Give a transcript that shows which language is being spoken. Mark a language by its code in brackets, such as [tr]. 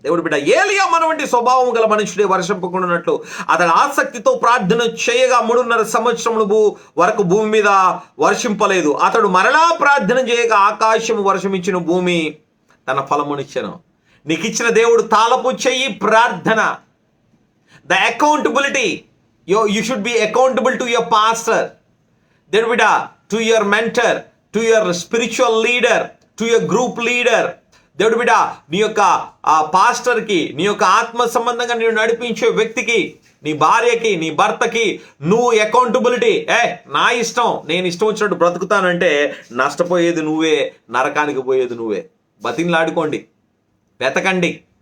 [te] దేవుడి బిడ్డ, ఏలియా మనవంటి స్వభావం గల మనుషుడే, వర్షింపకున్నట్లు అతడు ఆసక్తితో ప్రార్థన చేయగా 3.5 సంవత్సరముల వరకు భూమి మీద వర్షింపలేదు. అతడు మరలా ప్రార్థన చేయగా ఆకాశము వర్షమిచ్చిన, భూమి తన ఫలమునిచ్చెను. నీకు ఇచ్చిన దేవుడు తాళపు చెయ్యి ప్రార్థన. [en] The accountability, you should be accountable to your pastor, [te] దేవుడి బిడ్డ, [en] to your mentor, to your spiritual leader, to your group leader. [te] దేవుడి బిడ్డ, నీ యొక్క పాస్టర్కి, నీ యొక్క ఆత్మ సంబంధంగా నేను నడిపించే వ్యక్తికి, నీ భార్యకి, నీ భర్తకి నువ్వు అకౌంటబిలిటీ. నా ఇష్టం, నేను ఇష్టం వచ్చినట్టు బ్రతుకుతానంటే నష్టపోయేది నువ్వే, నరకానికి పోయేది నువ్వే. బతిన్లాడుకోండి, వెతకండి.